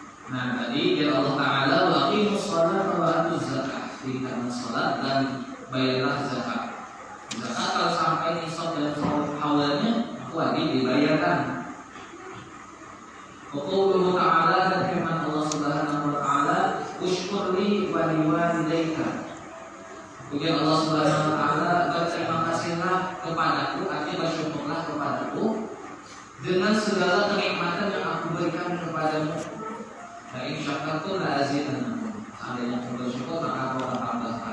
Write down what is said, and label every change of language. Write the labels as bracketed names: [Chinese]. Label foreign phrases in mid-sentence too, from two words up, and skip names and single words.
[Indonesian] Nah tadi ya [Arabic] الله تعالى وأقيموا الصلاة وآتوا الزكاة, [Indonesian] dirikanlah sholat dan bayarlah zakat. Zakat kalau sampai nisab dan awalnya wajib dibayarkan. [Arabic] قال تعالى [Indonesian] dan firman [Arabic] الله سبحانه وتعالى, "اشكر لي ولوالديك." [Indonesian] Kemudian [Arabic] الله سبحانه وتعالى, [Indonesian] berterima kasihlah kepadaku, artinya bersyukurlah kepadaku dengan segala kenikmatan yang aku berikan kepadamu. Nah, [Arabic] إن شكرتم لأزيدنكم. [Indonesian] Seandainya aku bersyukur maka aku akan tambahkan.